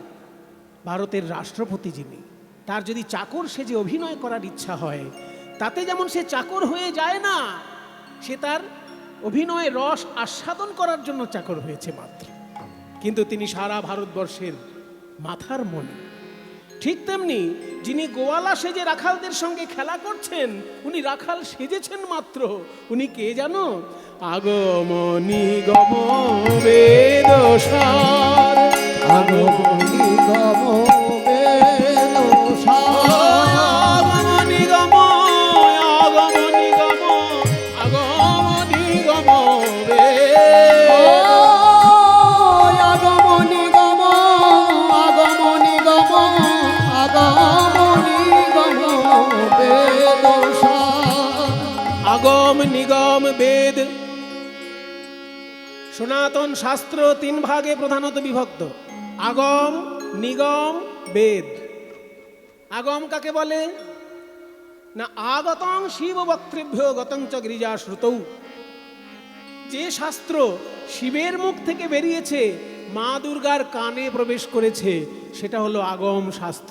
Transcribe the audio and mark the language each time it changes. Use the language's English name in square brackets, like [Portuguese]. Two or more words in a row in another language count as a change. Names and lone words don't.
[Bangla] ভারতের রাষ্ট্রপতি যিনি, তার যদি চাকর সেজে অভিনয় করার ইচ্ছা হয়, তাতে যেমন সে চাকর হয়ে যায় না, সে তার অভিনয় রস আস্বাদন করার জন্য চাকর হয়েছে মাত্র, কিন্তু তিনি সারা ভারতবর্ষের মাথার মনে। ঠিক তেমনি যিনি গোয়ালা সেজে রাখালদের সঙ্গে খেলা করছেন, উনি রাখাল সেজেছেন মাত্র, উনি কে জানো? [Sanskrit] আগমনি গম বেদসার, আগমনি গম বেদসার, আগমনি গম, আগমনি গম, আগমনি গম আগমনি গম, আগমনি গম, আগমনি গম বেদসার। [Bangla] সনাতন শাস্ত্র 3 ভাগে প্রধানত বিভক্ত: আগম, নিগম, বেদ। আগম কাকে বলে না? [Sanskrit] আগতং শিব বক্তৃভ্য গতং চ গিরিজা শ্রুতৌ। [Bangla] যে শাস্ত্র শিবের মুখ থেকে বেরিয়েছে, মা দুর্গার কানে প্রবেশ করেছে, সেটা হলো আগম শাস্ত্র।